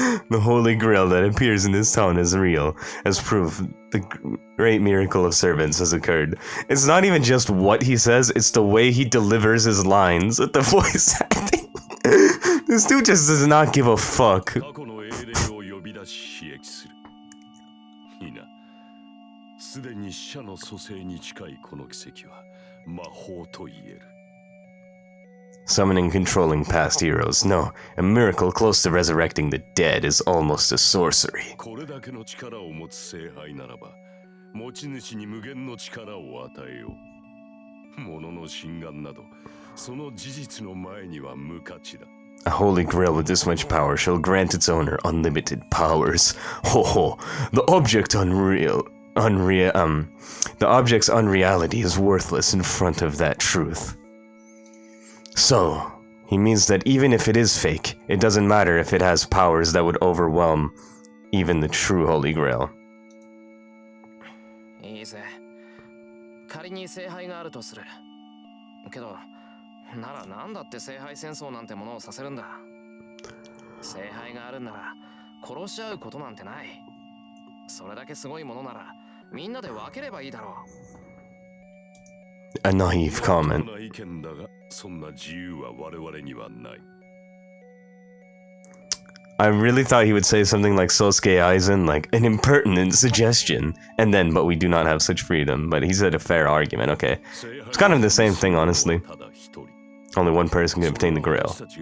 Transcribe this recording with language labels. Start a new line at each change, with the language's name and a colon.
English: The Holy Grail that appears in this town is real, as proof the great miracle of servants has occurred. It's not even just what he says, it's the way he delivers his lines with the voice acting. This dude just does not give a fuck.
Japanese: 過去の英霊を呼び出し刺激する。いいな。すでに死者の蘇生に近いこの奇跡は魔法と言える。
English: Summoning and controlling past heroes. No, a miracle close to resurrecting the dead is almost a sorcery.
Japanese: これだけの力を持つ聖杯ならば、持ち主に無限の力を与えよう。物の心眼など、その事実の前には無価値だ。
English: A holy grail with this much power shall grant its owner unlimited powers. Ho ho! The object's unreality is worthless in front of that truth. So, he means that even if it is fake, it doesn't matter if it has powers that would overwhelm even the true holy grail.
Japanese: いいぜ。仮に聖杯があるとする。けど、ならなんだって聖杯戦争なんてものをさせるんだ。聖杯があるんなら殺し合うことなんてない。それだけすごいものならみんなで分ければいいだろう。
English: A naive comment.
Japanese: そんな意見だが、そんな自由は我々にはない。
English: I really thought he would say something like Sosuke Aizen, like an impertinent suggestion, and then, but we do not have such freedom. But he said a fair argument. Okay, it's kind of the same thing, honestly. Only one person can obtain the grail.